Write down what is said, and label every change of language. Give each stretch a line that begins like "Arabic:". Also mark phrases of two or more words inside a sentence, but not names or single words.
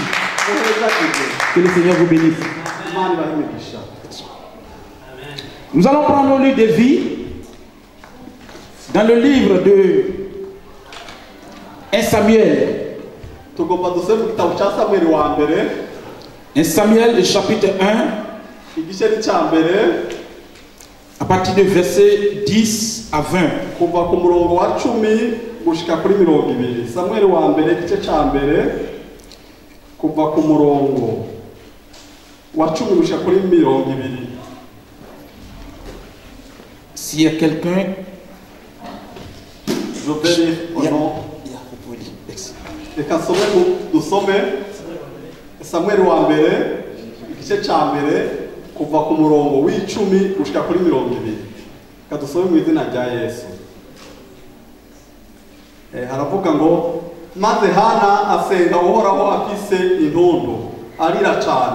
French: Que le Seigneur vous bénisse. Nous allons prendre le livre de vie dans le livre de 1 Samuel. 1 Samuel, chapitre 1, à partir du verset 10 à 20.
Rundi: Samuel wa mbere igice cya mbere kuva ku murongo wa 10 gushika kuri 20.
French: S'il y a quelqu'un, je vais lire au nom.
Rundi: Reka dusome Samuel wa mbere igice cya mbere kuva ku murongo w'10 gushika kuri 20. Reka dusome mu izina rya Yesu. Haravuga ngo maze Hana asenga uhoraho afise intundu arira cyane